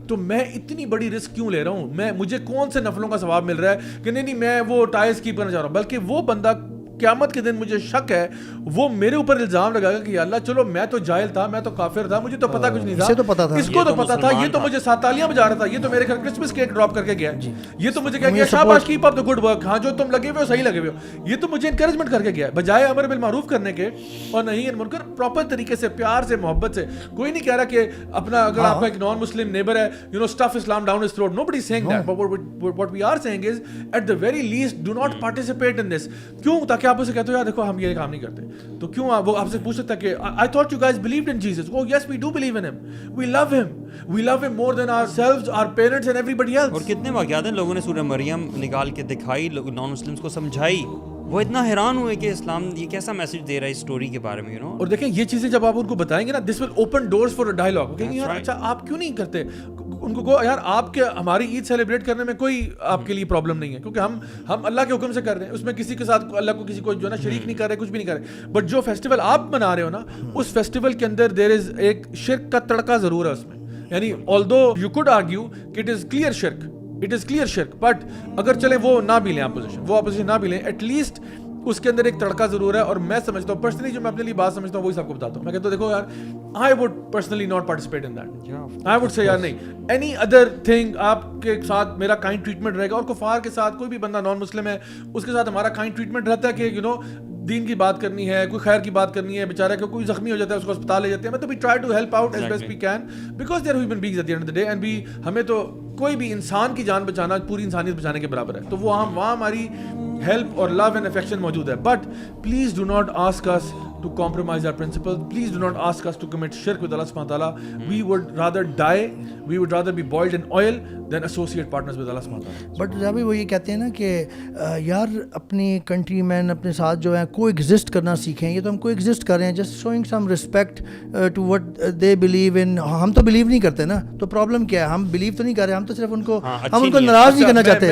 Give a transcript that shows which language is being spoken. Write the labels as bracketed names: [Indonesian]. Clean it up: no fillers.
[Urdu] تو میں اتنی بڑی رسک کیوں لے رہا ہوں, مجھے کون سے نفلوں کا ثواب مل رہا ہے کہ نہیں میں وہ ٹائرز کیپ کرنا چاہ رہا ہوں, بلکہ وہ بندہ قیامت کے دن مجھے شک ہے وہ میرے اوپر الزام لگائے گا کہ اللہ چلو میں تو جاہل تھا, میں تو کافر تھا, مجھے تو پتا کچھ نہیں تھا, اس کو تو پتا تھا, یہ تو مجھے 7 تالیاں بجا رہا تھا, یہ تو میرے گھر کرسمس کیک ڈراپ کر کے گیا, یہ تو مجھے کہہ گیا شاباش [English] keep up the good work, [Urdu] ہاں جو تم لگے ہوئے ہو صحیح لگے ہوئے ہو, یہ تو مجھے انکریجمنٹ کر کے گیا, بجائے امر بالمعروف کرنے کے اور نہیں عن منکر پراپر طریقے سے پیار سے محبت سے. کوئی نہیں کہہ رہا کہ اپنا اگر آپ کا ایک نان مسلم نیبر ہے [English] You know stuff Islam down his throat, nobody seeing that, but what we are seeing is at the very least do not participate in this. [Urdu] کیوں؟ تاکہ آپ اسے کہتے ہو یار دیکھو ہم یہ کام نہیں کرتے, تو کیوں وہ آپ سے پوچھ سکتا ہے کہ [English] I thought you guys believed in Jesus. Oh yes, we do believe in him. We love him. We love him more than ourselves, our parents and everybody else. [Urdu] اور کتنے واقعات ہیں لوگوں نے سورہ مریم نکال کے دکھائی, نان مسلمس کو سمجھائی, وہ اتنا حیران ہوئے کہ اسلام یہ کیسا میسج دے رہا ہے اس اسٹوری کے بارے میں, [English] You know. [Urdu] اور دیکھیں یہ چیزیں جب آپ ان کو بتائیں گے نا, [English] This will open doors for a dialogue. [Urdu] کہیں یار اچھا آپ کیوں نہیں کرتے, ان کو کہو یار آپ کے ہماری عید سیلیبریٹ کرنے میں کوئی آپ کے لیے پرابلم نہیں ہے, کیونکہ ہم اللہ کے حکم سے کر رہے ہیں, اس میں کسی کے ساتھ اللہ کو کسی کو جو ہے نا شریک نہیں کر رہے, کچھ بھی نہیں کر رہے. بٹ جو فیسٹیول آپ منا رہے ہو نا, اس فیسٹیول کے اندر [English] there is [Urdu] ایک شرک کا تڑکا ضرور ہے اس میں. یعنی [English] although you could argue [Urdu] کہ [English] it is clear [Urdu] شرک, [English] It is clear shirk. [Urdu] But اگر چلیں وہ نہ بھی لیں اپوزیشن نہ بھی لیں, [English] at least [Urdu] اس کے اندر ایک تڑکا ضرور ہے. اور میں سمجھتا ہوں پرسنلی, جو میں اپنے لیے بات سمجھتا ہوں وہی سب کو بتاتا ہوں. میں کہتا ہوں دیکھو یار, [English] I would personally not participate in that. I would say [Urdu] یار نہیں, [English] any other thing [Urdu] آپ کے ساتھ میرا کائنڈ ٹریٹمنٹ رہے گا. اور کفار کے ساتھ کوئی بھی بندہ نان مسلم ہے اس کے ساتھ ہمارا کائنڈ ٹریٹمنٹ رہتا ہے کہ [English] you know [Urdu] دین کی بات کرنی ہے, کوئی خیر کی بات کرنی ہے, بیچارہ کہ کوئی زخمی ہو جاتا ہے اس کو اسپتال لے جاتے ہیں. تو [English] we try to help out as best we can because they are human beings at the end of the day and [Urdu] ہمیں تو کوئی بھی انسان کی جان بچانا پوری انسانیت بچانے کے برابر ہے. تو وہ وہاں ہماری ہیلپ اور لو اینڈ افیکشن موجود ہے. [English] But please do not ask us to compromise our principles. Please do not ask us to commit shirk with Allah subhanahu wa ta'ala. We would rather die, we would rather be boiled in oil than associate partners with Allah subhanahu wa ta'ala. [Urdu] But Rabi وہ یہ کہتے ہیں نا کہ یار اپنی country مین اپنے ساتھ جو ہیں کو ایگزسٹ کرنا سیکھیں. یہ تو ہم کو ایگزسٹ کر رہے ہیں, [English] Just showing some respect to what they believe in. [Urdu] ہم تو بلیو نہیں کرتے نا, تو پرابلم کیا ہے؟ ہم بلیو تو نہیں کر رہے, ہم تو صرف ان کو ناراض نہیں کرنا چاہتے.